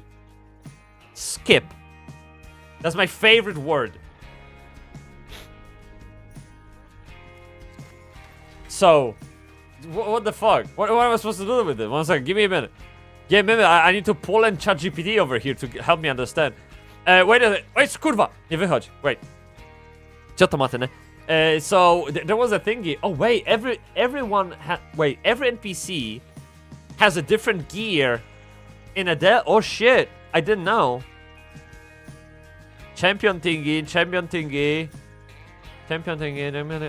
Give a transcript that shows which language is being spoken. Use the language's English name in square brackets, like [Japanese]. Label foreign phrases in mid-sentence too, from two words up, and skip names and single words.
[English] Skip. That's my favorite word. So, what the fuck? What am I supposed to do with it? 1 second, give me a minute. Give me a minute. I need to pull in ChatGPT over here to help me understand. Wait a minute. Wait, [Polish] kurwa! Nie wychodź. [English] Wait. [Japanese] ちょっと待ってね. [English] So there was a thingy. Oh wait, every NPC has a different gear in a Oh shit, I didn't know. Champion thingy. Champion thing in a minute.